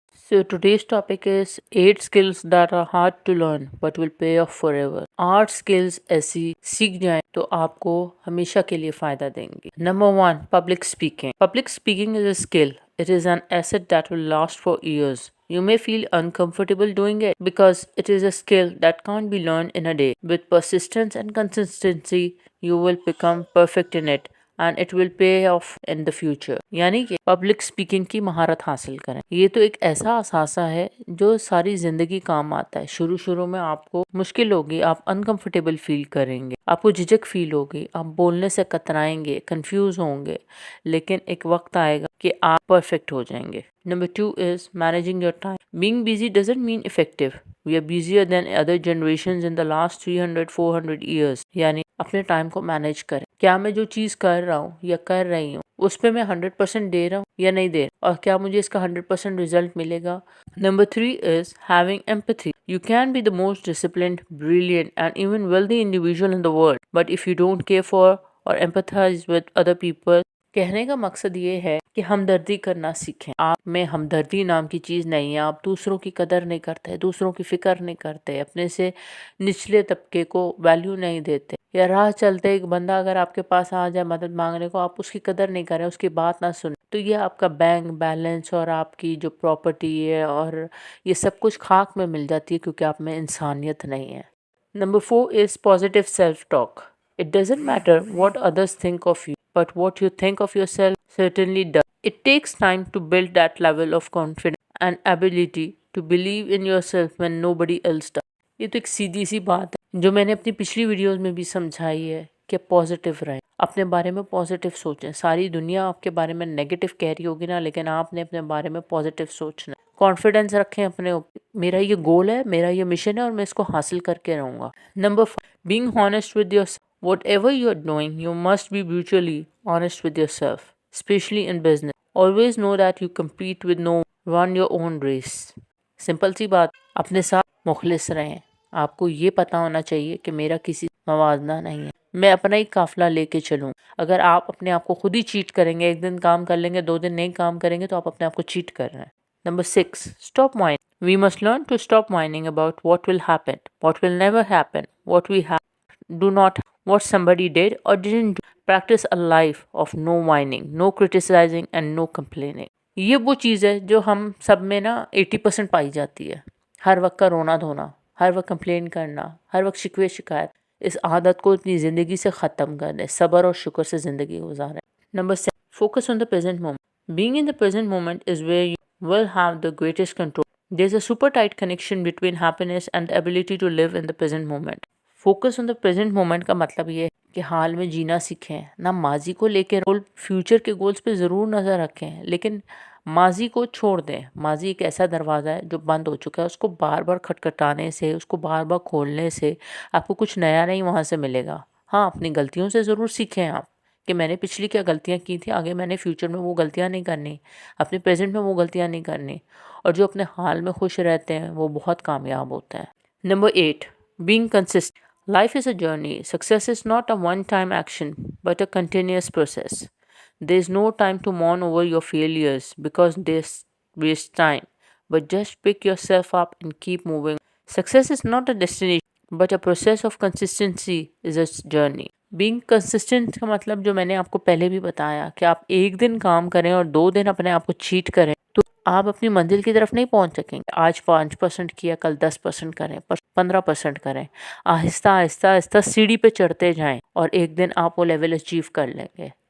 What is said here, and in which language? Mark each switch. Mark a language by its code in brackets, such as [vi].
[en] So today's topic is 8 skills that are hard to learn but will pay off forever. 8 skills [ur] ایسی سیکھ جائیں تو آپ کو ہمیشہ کے لیے فائدہ دیں گی. [en] Number 1, public speaking. Public speaking is a skill. It is an asset that will last for years. You may feel uncomfortable doing it because it is a skill that can't be learned in a day. With persistence and consistency, you will become perfect in it. And it will pay off in the future. [ur] یعنی کہ public speaking کی مہارت حاصل کریں. یہ تو ایک ایسا اثاثہ ہے جو ساری زندگی کام آتا ہے. شروع میں آپ کو مشکل ہوگی، آپ انکمفرٹیبل فیل کریں گے، آپ کو جھجک فیل ہوگی، آپ بولنے سے کترائیں گے، کنفیوز ہوں گے، لیکن ایک وقت آئے گا کہ آپ پرفیکٹ ہو جائیں گے. [en] Number 2 is managing your time. Being busy doesn't mean effective. We are busier than other generations in the last 300-400 years. [ur] یعنی اپنے ٹائم کو مینیج کریں. کیا میں جو چیز کر رہا ہوں یا کر رہی ہوں اس پہ میں 100% دے رہا ہوں یا نہیں دے رہا، اور کیا مجھے اس کا 100% رزلٹ ملے گا. [en] Number 3 is having empathy. You can be the most disciplined, brilliant and even wealthy individual in the world, but if you don't care for or empathize with other people. [ur] کہنے کا مقصد یہ ہے کہ ہمدردی کرنا سیکھیں. آپ میں ہمدردی نام کی چیز نہیں ہے. آپ دوسروں کی قدر نہیں کرتے، دوسروں کی فکر نہیں کرتے، اپنے سے نچلے طبقے کو ویلیو نہیں دیتے. یا راہ چلتے ایک بندہ اگر آپ کے پاس آ جائے مدد مانگنے کو، آپ اس کی قدر نہیں کریں، اس کی بات نہ سنیں، تو یہ آپ کا بینک بیلنس اور آپ کی جو پراپرٹی ہے اور یہ سب کچھ خاک میں مل جاتی ہے، کیونکہ آپ میں انسانیت نہیں ہے. [en] Number 4 is positive self-talk. It doesn't matter what others think of you, but what you think of yourself certainly does. It takes time to build that level of confidence and ability to believe in yourself when nobody else does. [ur] یہ تو ایک سیدھی سی بات ہے جو میں نے اپنی پچھلی ویڈیوز میں بھی سمجھائی ہے کہ پازیٹیو رہیں، اپنے بارے میں پازیٹیو سوچیں. ساری دنیا آپ کے بارے میں نیگیٹو کہہ رہی ہوگی نا، لیکن آپ نے اپنے بارے میں پازیٹیو سوچنا. کانفیڈنس رکھیں اپنے اوپر. میرا یہ گول ہے، میرا یہ مشن ہے اور میں اس کو حاصل کر کے رہوں گا. [en] Number 5, being honest with yourself. Whatever you are doing, you must be brutally honest with yourself, especially in business. Always know that you compete with no one. Run your own race. [ur] Simple سی بات، اپنے ساتھ مخلص رہیں. آپ کو یہ پتا ہونا چاہیے کہ میرا کسی موازنہ نہیں ہے، میں اپنا ہی قافلہ لے کے چلوں. اگر آپ اپنے آپ کو خود ہی چیٹ کریں گے، ایک دن کام کر لیں گے، 2 دن نہیں کام کریں گے، تو آپ اپنے آپ کو چیٹ کر رہے ہیں. [en] Number 6, stop whining. We must learn to stop whining about what will happen, what will never happen, what we have, do not, what somebody did or didn't do. Practice a life of no whining, no criticizing and no complaining. [ur] یہ وہ چیز ہے جو ہم سب میں نا 80% پائی جاتی ہے. ہر وقت کا رونا دھونا، ہر وقت کمپلین کرنا، ہر وقت شکوے شکایت. اس عادت کو اپنی زندگی سے ختم کر دیں. صبر اور شکر سے زندگی گزاریں. [en] Number 7, focus on the present moment. Being in the present moment is where you will have the greatest control. There's a super tight connection between happiness and the ability to live in the present moment. Focus on the present moment [ur] کا مطلب یہ ہے کہ حال میں جینا سیکھیں. نہ ماضی کو لے کے فیوچر کے گولز پہ ضرور نظر رکھیں، لیکن ماضی کو چھوڑ دیں. ماضی ایک ایسا دروازہ ہے جو بند ہو چکا ہے، اس کو بار بار کھٹکھٹانے سے، اس کو بار بار کھولنے سے آپ کو کچھ نیا نہیں وہاں سے ملے گا. ہاں، اپنی غلطیوں سے ضرور سیکھیں آپ کہ میں نے پچھلی کیا غلطیاں کی تھیں، آگے میں نے فیوچر میں وہ غلطیاں نہیں کرنی، اپنے پریزنٹ میں وہ غلطیاں نہیں کرنی. اور جو اپنے حال میں خوش رہتے ہیں وہ بہت کامیاب ہوتے ہیں. [en] Number 8, being consistent. Life is a journey. Success is not a one-time action, but a continuous process. There is no time to mourn over your failures because they waste time, but just pick yourself up and keep moving. Success is not a destination, but a process of consistency is a journey. Being consistent [ur] کا مطلب جو میں نے آپ کو پہلے بھی بتایا کہ آپ ایک دن کام کریں اور 2 دن اپنے آپ کو چیٹ کریں تو آپ اپنی منزل کی طرف نہیں پہنچ سکیں گے. آج 5% کیا، کل 10% کریں، 15% کریں. آہستہ آہستہ آہستہ سیڑھی پہ چڑھتے جائیں اور ایک دن آپ وہ لیول اچیو کر لیں گے.